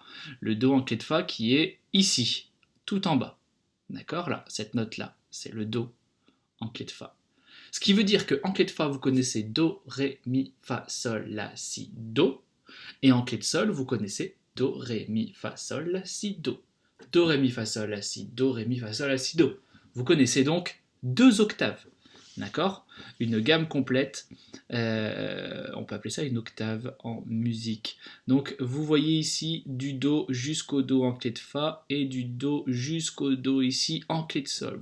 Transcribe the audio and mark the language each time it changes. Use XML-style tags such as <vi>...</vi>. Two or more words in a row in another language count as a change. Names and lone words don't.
<fr>Le Do en clé de Fa qui est ici, tout en bas. D'accord. Là, cette note-là, c'est le Do en clé de Fa. Ce qui veut dire qu'en clé de Fa, vous connaissez Do, Ré, Mi, Fa, Sol, La, Si, Do. Et en clé de Sol, vous connaissez Do, Ré, Mi, Fa, Sol, La, Si, Do. Do, Ré, Mi, Fa, Sol, La, Si, Do, Ré, Mi, Fa, Sol, La, Si, Do. Vous connaissez donc 2 octaves. D'accord. Une gamme complète, on peut appeler ça une octave en musique. Donc vous voyez ici du Do jusqu'au Do en clé de Fa et du Do jusqu'au Do ici en clé de Sol.</fr>